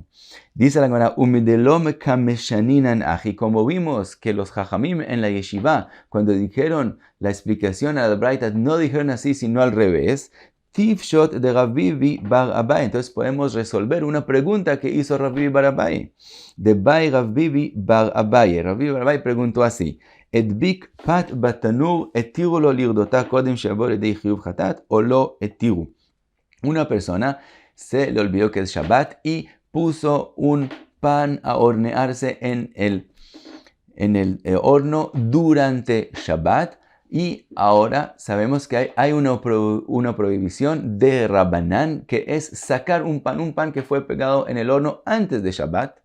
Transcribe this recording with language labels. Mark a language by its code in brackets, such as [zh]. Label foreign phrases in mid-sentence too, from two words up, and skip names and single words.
[es] Dice la Gemara, como vimos que los jajamim en la yeshiva, cuando dijeron la explicación a la braita, no dijeron así sino al revés. [arc] תיפשוט דרב ביבי בר אביי. [es] Entonces podemos resolver una pregunta que hizo Rav Bibi bar Abai. [arc] דבעי רב ביבי בר אביי. [es] Rav Bibi bar Abai preguntó así. [he] הדביק פת בתנור התירו לו לרדותה קודם שיבא לידי חיוב חטאת או לא התירו. [es] Una persona se le olvidó que es Shabbat y puso un pan a hornearse en el horno durante Shabbat. Y ahora sabemos que hay una prohibición de Rabbanán, que es sacar un pan que fue pegado en el horno antes de Shabbat.